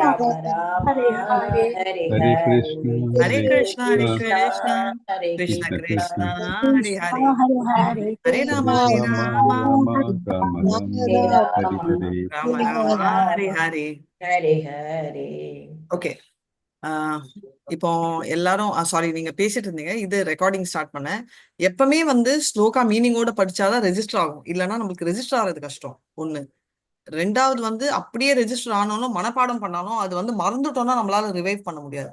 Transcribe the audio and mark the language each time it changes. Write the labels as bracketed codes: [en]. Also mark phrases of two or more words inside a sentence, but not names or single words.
[sa] राम राम हरे Hare ஹரே Krishna, हरे Hare कृष्णा கிருஷ்ண कृष्ण கிருஷ்ண कृष्ण Krishna, कृष्ण हरे हरे हरे Hare राम राम, राम राम राम, ஹரே Hare ராமா Hare. राम ராம राम हरे ராம हरे. हरे हरे. [ta] ஓகே, இப்போ எல்லாரும் சாரி, நீங்க பேசிட்டு இருந்தீங்க, இது [en] recording start [ta] பண்ணேன். எப்பவுமே வந்து ஸ்லோகா மீனிங்கோட படிச்சாதான் ரெஜிஸ்டர் ஆகும், இல்லைன்னா நம்மளுக்கு ரெஜிஸ்டர் ஆகிறது கஷ்டம். ஒண்ணு. ரெண்டாவது வந்து அப்படியே ரெஜிஸ்டர் ஆனாலும் மனப்பாடம் பண்ணாலும் அது வந்து மறந்துட்டோம்னா நம்மளால ரிவைவ் பண்ண முடியாது.